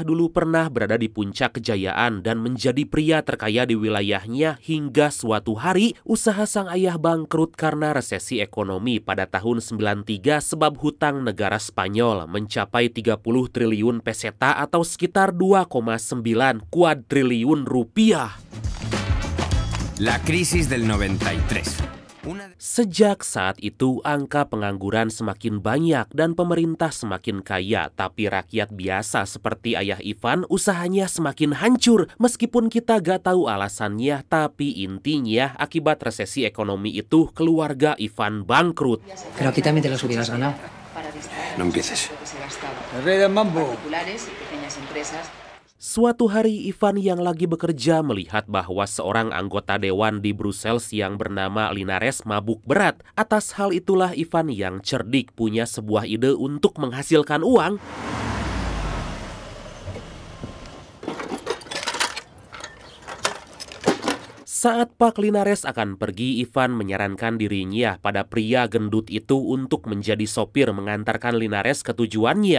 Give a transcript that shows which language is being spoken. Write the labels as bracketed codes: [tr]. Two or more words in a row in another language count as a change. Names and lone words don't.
[id] dulu pernah berada di puncak kejayaan dan menjadi pria terkaya di wilayahnya hingga suatu hari usaha sang ayah bangkrut karena resesi ekonomi pada tahun 93 sebab hutang negara Spanyol mencapai 30 triliun peseta atau sekitar 2,9 kuadriliun rupiah. [es] La crisis del 93. [id] Sejak saat itu, angka pengangguran semakin banyak dan pemerintah semakin kaya. Tapi rakyat biasa seperti ayah Ivan, usahanya semakin hancur. Meskipun kita gak tahu alasannya, tapi intinya akibat resesi ekonomi itu, keluarga Ivan bangkrut. [es] Pero aquí también te las hubieras ganado. No empieces. El rey del mambo. [id] Suatu hari Ivan yang lagi bekerja melihat bahwa seorang anggota dewan di Brussels yang bernama Linares mabuk berat. Atas hal itulah Ivan yang cerdik punya sebuah ide untuk menghasilkan uang. Saat Pak Linares akan pergi, Ivan menyarankan dirinya pada pria gendut itu untuk menjadi sopir mengantarkan Linares ke tujuannya.